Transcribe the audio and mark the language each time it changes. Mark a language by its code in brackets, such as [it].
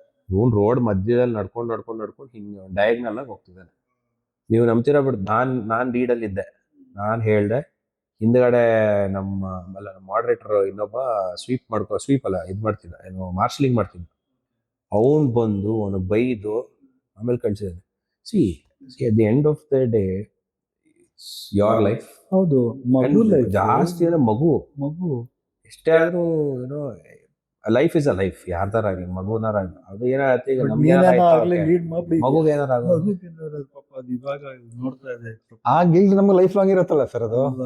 [kn] ಇವನ್ road ಮಧ್ಯದಲ್ಲಿ ನಡ್ಕೊಂಡು ಹಿಂಗೆ ಡಯಾಗ್ನಲ್ ಆಗಿ ಹೋಗ್ತಿದ್ದಾನೆ. ನೀವು ನಂಬ್ತೀರಾ ಬಿಡು, ನಾನ್ ಲೀಡಲ್ಲಿ ಇದ್ದೆ. ನಾನು ಹೇಳ್ದೆ, ಹಿಂದ್ಗಡೆ ನಮ್ಮ ಮಾಡರೇಟರ್ ಇನ್ನೊಬ್ಬ ಸ್ವೀಪ್ ಅಲ್ಲ ಇದು ಮಾಡ್ತಿದ್ದ, ಏನು ಮಾರ್ಷಲಿಂಗ್ ಮಾಡ್ತಿದ್ದ. ಅವನ್ ಬಂದು ಅವನು ಬೈದು ಆಮೇಲೆ ಕಳ್ಸಿದ್ದಾನೆ. [en] See at the end of the day, it's your life. [kn] ಹೌದು, ಮಗು ಲೈಫ್. ಜಾಸ್ತಿ ಅಂದ್ರೆ ಮಗು ಎಷ್ಟೇ ಆದ್ರೂ ಏನೋ [en] Life is a life. [kn] ಯಾರ್ದಾರ ಆಗ್ಲಿ, ಮಗುನಾರ ಆಗ್ಲಿ, ಅದು ಏನಾಗತ್ತೆ ಈಗ ನಮ್ಗೆ ಮಗುಗೆ ಏನಾರ ಇವಾಗ ನೋಡ್ತಾ ಇದೆ. ಆ ಗಿಲ್ಟ್ ನಮ್ಗೆ ಲೈಫ್ ಲಾಂಗ್ ಇರುತ್ತಲ್ಲ ಸರ್ ಅದು.